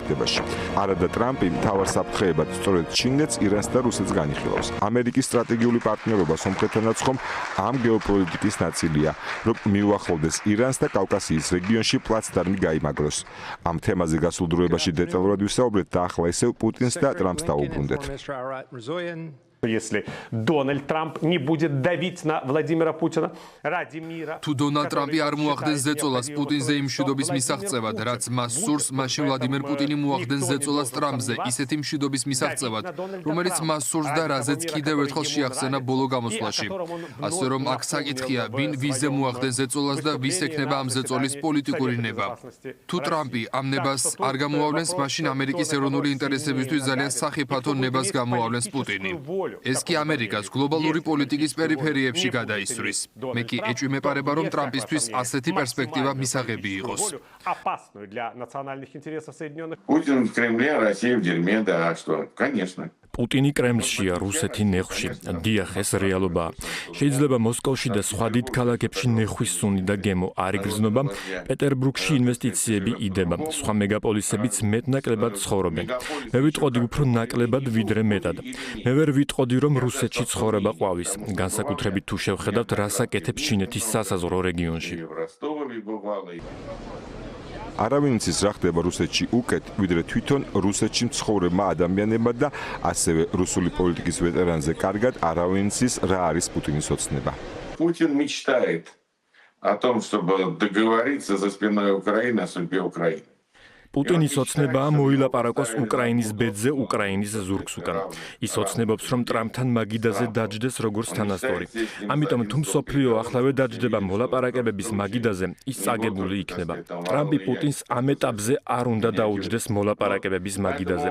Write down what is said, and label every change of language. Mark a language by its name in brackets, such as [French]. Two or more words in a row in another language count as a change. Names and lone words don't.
[Georgian] არადა ტრამპი მთავარ საფრთხეებად სწორედ ჩინეთს, ირანს და რუსეთს განიხილავს. ამერიკის სტრატეგიული პარტნიორობა სომხეთთანაც ხომ ამ გეოპოლიტიკის ნაწილია, რომ მიუახლოვდეს ირანს და კავკასიის რეგიონში პლაცდარმი გაიმაგროს. ამ თემაზე გასულ დროებაში დეტალურად ვისაუბრეთ და ახლა ისევ პუტინს და ტრამპს დავუბრუნდეთ. [Russian] Если Дональд Трамп не будет давить на Владимира Путина ради мира. [Georgian] თუ დონალდ ტრამპი არ მოახდენს ზეწოლას პუტინზე იმ მშვიდობის მისაღწევად, რაც მას სურს, მაშინ ვლადიმერ პუტინი მოახდენს ზეწოლას ტრამპზე ისეთი მშვიდობის მისაღწევად, რომელიც მას სურს და რაზეც კიდევ ერთხელ შეახსენა ბოლო გამოსვლაში. ასე რომ აქ საკითხია, ვინ ვიზე მოახდენს ზეწოლას და ვის ექნება ამ ზეწოლის პოლიტიკური ნება. თუ ტრამპი ამ ნებას არ გამოავლენს, მაშინ ამერიკის ეროვნული ინტერესებისთვის ძალიან სახიფათო ნებას გამოავლენს პუტინი. ეს კი ამერიკას გლობალური პოლიტიკის პერიფერიებში გადაისვრის. მე კი ეჭვმეპარება, რომ ტრამპისთვის ასეთი პერსპექტივა მისაღები იყოს. [Russian] Путин в Кремле, Россия в дерьме, да, что? Конечно. [Georgian] პუტინი კრემლშია, რუსეთი ნეხვში. დიახ, ეს რეალობაა. შეიძლება მოსკოვში და სხვა დიდ ქალაქებში ნეხვის სუნი და გემო არ იგრძნობა, პეტერბურგში ინვესტიციები იდება, სხვა მეგაპოლისებიც მეტნაკლებად ცხოვრობენ. მე ვიტყოდი უფრო ნაკლებად ვიდრე მეტად. მე ვერ ვიტყოდი, რომ რუსეთში ცხოვრება ყვავის, განსაკუთრებით თუ შევხედავთ, რას აკეთებს ჩინეთის სასაზღვრო რეგიონში. არავინ იცის რა ხდება რუსეთში უკეთ, ვიდრე თვითონ რუსეთში მცხოვრებმა ადამიანებმა და ასევე რუსული პოლიტიკის ვეტერანზე კარგად არავინ იცის რა არის პუტინის ოცნება. [Russian] Путин мечтает о том, чтобы договориться за спиной Украины о судьбе Украины. [Georgian] პუტინის ოცნებაა მოილაპარაკოს უკრაინის ბედზე უკრაინის ზურგს უკან. ის ოცნებობს, რომ ტრამპთან მაგიდაზე დაჯდეს როგორც თანასწორი. ამიტომ თუ მსოფლიო ახლავე დაჯდება მოლაპარაკებების მაგიდაზე, ის წაგებული იქნება. ტრამპი პუტინს ამ ეტაპზე არ უნდა დაუჯდეს მოლაპარაკებების მაგიდაზე.